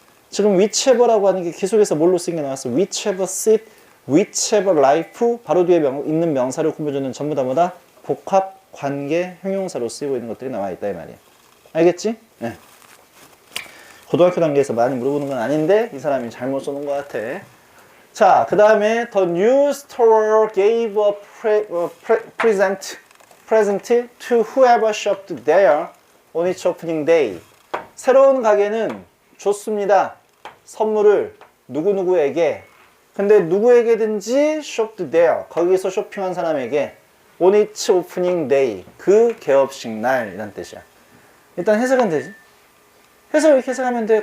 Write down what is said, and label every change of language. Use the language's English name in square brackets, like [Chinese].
[Korean] 지금 whichever라고 하는 게 계속해서 뭘로 쓰인 게 나왔어? [English] whichever seat, whichever life, [Korean] 바로 뒤에 있는 명사를 꾸며주는 전부 다 뭐다? 복합 관계 형용사로 쓰이고 있는 것들이 나와 있다 이 말이야. 알겠지? 네. 고등학교 단계에서 많이 물어보는 건 아닌데 이 사람이 잘못 써놓은 것 같아. 자, 그 다음에 [English] The new store gave a present to whoever shopped there on its opening day. [Korean] 새로운 가게는 줬습니다. 선물을 누구누구에게. 근데 누구에게든지 [English] shopped there, [Korean] 거기서 쇼핑한 사람에게 [English] on its opening day. [Korean] 그 개업식 날 이란 뜻이야. 일단 해석은 되지. 해석을 이렇게 해석하면 돼.